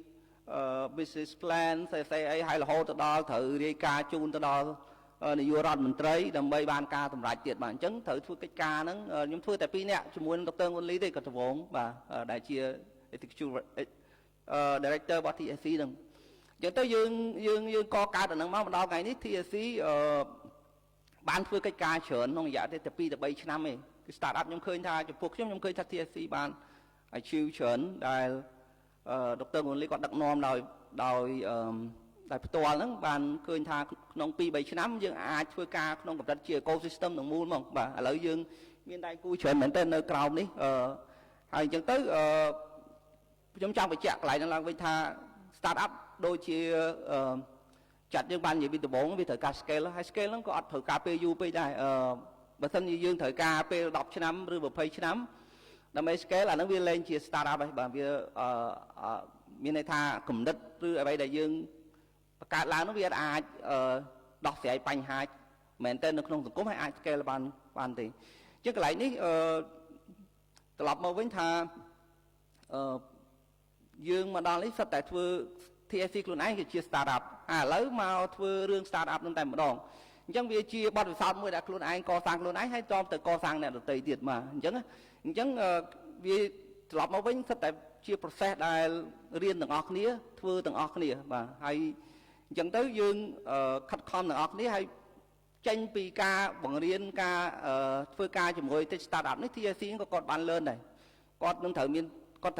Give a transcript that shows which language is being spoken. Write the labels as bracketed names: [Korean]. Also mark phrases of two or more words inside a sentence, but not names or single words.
[English] business plan [Khmer] ផ្សេងអីហើយរហូតទៅដល់ត្រូវរាយការណ៍ជូនទៅដល់នាយករដ្ឋមន្ត្រីដើម្បីបានការសម្រេចទៀតបាទអញ្ចឹងត្រូវធ្វើកិច្ចការហ្នឹងខ្ញុំធ្វើតែ2នាក់ជាមួយនឹងដុកទ័រងួនលីទេគាត់ដំបងបាទដែលជា executive director របស់ TSC ហ្នឹងអញ្ចឹងទៅយើងកកើតអាហ្នឹងមកដល់ថ្ងៃនេះ TSC បានធ្វើកិច្ចការច្រើនក្នុងរយៈតែ2ទៅ3ឆ្នាំឯងគឺ [English] start up [Khmer] ខ្ញុំឃើញថាចំពោះខ្ញុំឃើញថា TSC បាន achieve ច្រើនដែលដុកទ័រងួនលីគាត់ដឹកនាំដោយផ្ទាល់ហ្នឹងបានឃើញថាក្នុង 2-3 ឆ្នាំយើងអាចធ្វើការក្នុងកម្រិតជា ecosystem ទាំងមូលហ្មងបាទឥឡូវ យើងមានដៃគូច្រើនមែនទែននៅក្រោមនេះហើយអញ្ចឹងទៅខ្ញុំចង់បញ្ជាក់កន្លែងហ្នឹងឡើងវិញថា [English] start up [Khmer] ដូចជា ចាត់យើងបាននិយាយពីដំបូងវាត្រូវការ scale ហើយ scale ហ្នឹងក៏អត់ត្រូវការពេលយូរពេកដែរបើមិនជាយើងត្រូវការពេល10ឆ្នាំឬ20ឆ្នាំដើម្បី scale អាហ្នឹងវាលែងជា [English] start up [Khmer] ហើយបាទវាមានន័យថាគំនិតឬអ្វីដែលយើងបង្កើតឡើងនោះវាអាចដោះស្រាយបញ្ហាមែនតើនៅក្នុងសង្គមហើយអាច scale បានទេអញ្ចឹងកន្លែងនេះត្រឡប់មកវិញថា យើងមកដល់នេះសិតតែធ្វើ TSC ខ្លួនឯងគឺជា [English] start up [Khmer] ឥឡូវមកធ្វើរឿង [English] start up [Khmer] នឹងតែម្ដងអញ្ចឹងវាជាបទពិសោធន៍មួយដែលខ្លួនឯងកសាងខ្លួនឯងហើយតទៅកសាងអ្នកដទៃទៀតមកអញ្ចឹងវាត្រឡប់មកវិញសិតតែជា process ដែលរៀនទាំងអស់គ្នាធ្វើទាំងអស់គ្នាបាទហើយចឹងទៅយើងខិតខំទាំងអស់គ្នាហើយចេញពីការបង្រៀនការធ្វើការជាមួយ startup នេះ TSC ក៏គាត់បាន learn ដែរគាត់នឹងត្រូវមានគាត់